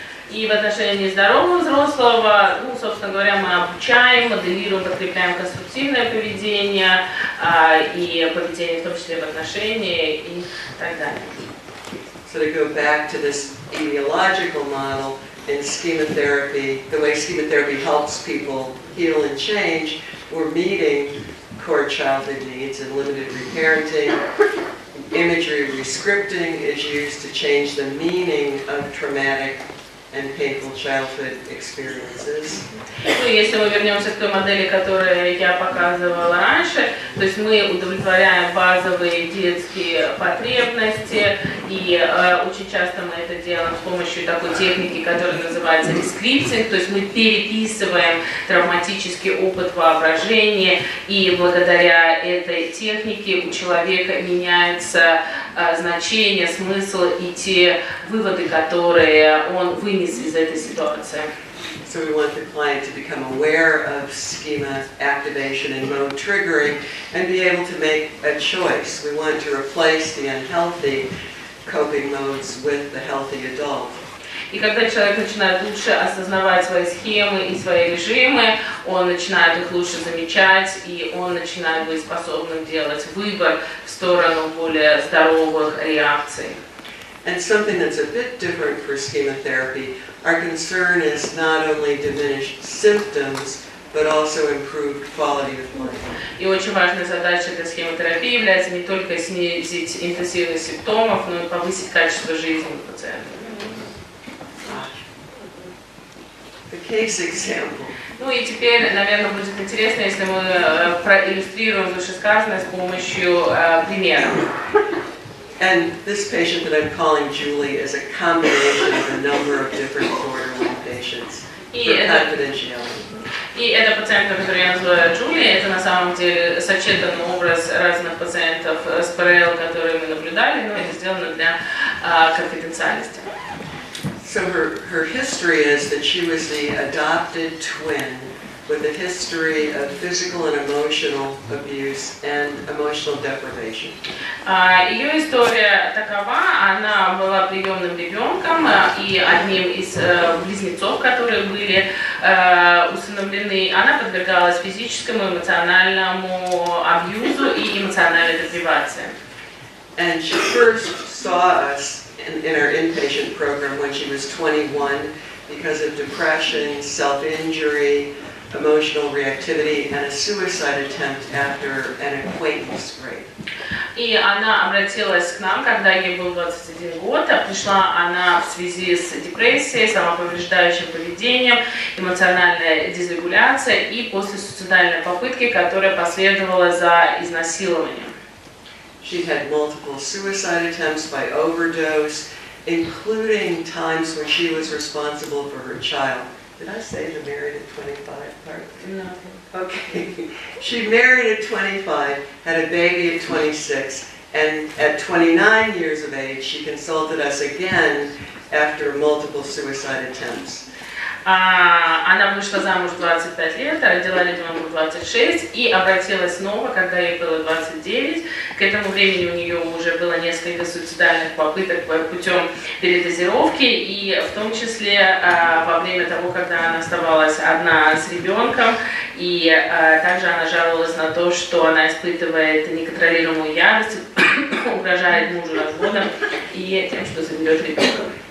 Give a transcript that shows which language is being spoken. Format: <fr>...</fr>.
<ru>И в отношении здорового взрослого, собственно говоря, мы обучаем, моделируем, подкрепляем конструктивное поведение и поведение в том числе в отношении и так далее.</ru> <en>So to go back to this etiological model in schema-therapy, the way schema-therapy helps people heal and change, we're meeting core childhood needs and limited reparenting. Imagery rescripting is used to change the meaning of traumatic and painful childhood experiences.</en> <ru>Если мы вернемся к той модели, которую я показывала раньше, то есть мы удовлетворяем базовые детские потребности, и очень часто мы это делаем с помощью такой техники, которая называется рескриптинг, то есть мы переписываем травматический опыт воображения, и благодаря этой технике у человека меняются значения, смысл и те выводы, которые он вынес из этой ситуации.</ru> <en>So we want the client to become aware of schema activation and mode triggering and be able to make a choice. We want to replace the unhealthy coping modes with the healthy adult.</en> <ru>И когда человек начинает лучше осознавать свои схемы и свои режимы, он начинает их лучше замечать, и он начинает быть способным делать выбор в сторону более здоровых реакций.</ru> <en>And something that's a bit different for schema therapy, our concern is not only diminished symptoms, but also improved quality of life.</en> <ru>И очень важной задачей для схемотерапии является не только снизить интенсивность симптомов, но и повысить качество жизни у пациента.</ru> <en>The case example.</en> <ru>Ну и теперь, наверное, будет интересно, если мы проиллюстрируем вышесказанное с помощью примера.</ru> <en>And this patient that I'm calling Julie is a combination of a number of different borderline patients for confidentiality.</en> <ru>И эта пациентка, которую я называю Джули, это на самом деле сочетанный образ разных пациентов с ПРЛ, которые мы наблюдали, но это сделано для конфиденциальности.</ru> <en>So her history is that she was the adopted twin with a history of physical and emotional abuse and emotional deprivation.</en> <ru>Ее история такова: она была приемным ребенком и одним из близнецов, которые были усыновлены. Она подвергалась физическому, эмоциональному абьюзу и эмоциональной депривации.</ru> <en>And she first saw us in our inpatient program when she was 21 because of depression, self-injury, emotional reactivity, and a suicide attempt after an acquaintance rape.</en> <ru>И она обратилась к нам, когда ей был 21 год, а пришла она в связи с депрессией, самоповреждающим поведением, эмоциональной дисрегуляцией и после суицидальной попытки, которая последовала за изнасилованием.</ru> <en>She had multiple suicide attempts by overdose, including times when she was responsible for her child. Did I say the married at 25 part? No. Okay. She married at 25, had a baby at 26, and at 29 years of age, she consulted us again after multiple suicide attempts.</en> <ru>Она вышла замуж в 25 лет, родила ребенка в 26 и обратилась снова, когда ей было 29. К этому времени у нее уже было несколько суицидальных попыток путем передозировки, и в том числе во время того, когда она оставалась одна с ребенком, и также она жаловалась на то, что она испытывает неконтролируемую ярость, угрожает мужу разводом и тем, что заберет ребенка.</ru>